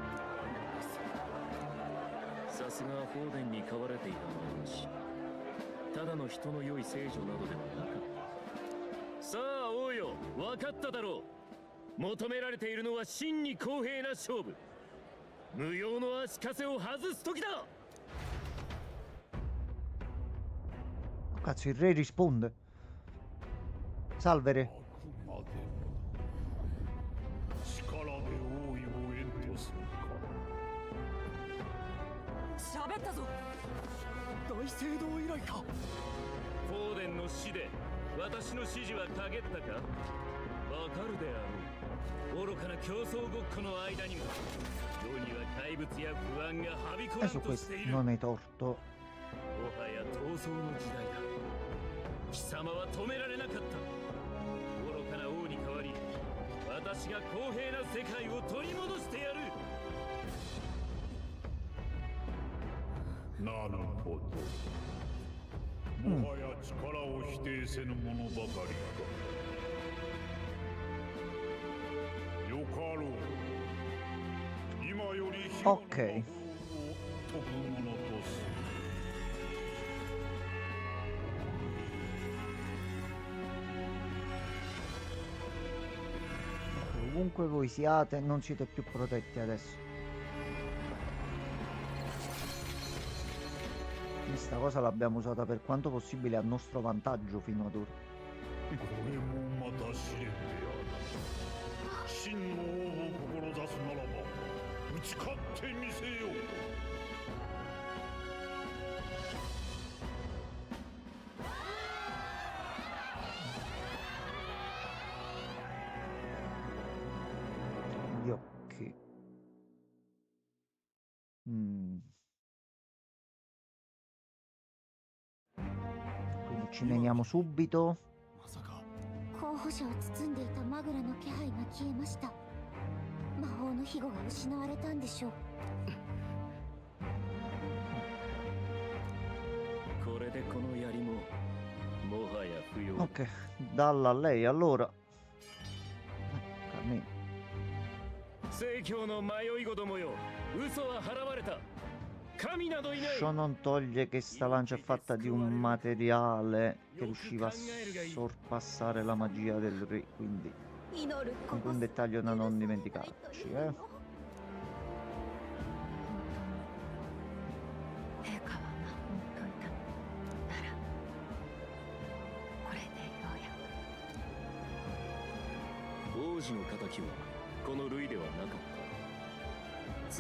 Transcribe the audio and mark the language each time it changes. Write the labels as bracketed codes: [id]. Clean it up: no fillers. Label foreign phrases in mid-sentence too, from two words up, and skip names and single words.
[ja] さすがフォーデンに飼われていた話。ただの人の良い聖女などではなかった。さあ王よ、分かっただろう。求められているのは真に公平な勝負。無用の足かせを外す時だ。 [it] Cazzo, il re risponde. Salve re. [ja] 喋ったぞ。大聖堂以来か。フォーデンの死で私の指示は陰ったか。わかるであろう。愚かな競争ごっこの間にも世には怪物や不安がはびこらんとしている。 [it] Non hai torto. [ja] もはや闘争の時代だ。貴様は止められなかった。愚かな王に代わり私が公平な世界を取り戻してやる。なるほど。もはや力を否定せぬものばかりか。よかろう。今より火の魔法を解くものとする。 [it] Ovunque voi siate, non siete più protetti adesso. Questa cosa l'abbiamo usata per quanto possibile a nostro vantaggio fino ad ora. [ja] これもまた試練である。真の王を志すならば打ち勝ってみせよう。 [it] Gli occhi. Quindi ci meniamo subito. [ja] 候補者を包んでいたマグラの気配が消えました。魔法の庇護が失われたんでしょう。これでこの槍ももはや不要。 [it] Ok, dalla a lei allora. Cammino. [ja] 聖教の迷い子どもよ、嘘は払われた。神などいない。 [it] Ciò non toglie che sta lancia è fatta di un materiale che riusciva a sorpassare la magia del re, quindi anche un dettaglio da non dimenticarci, eh. [ja] 陛下は守っといたなら、これでようや王子の敵はこのルイではなかった。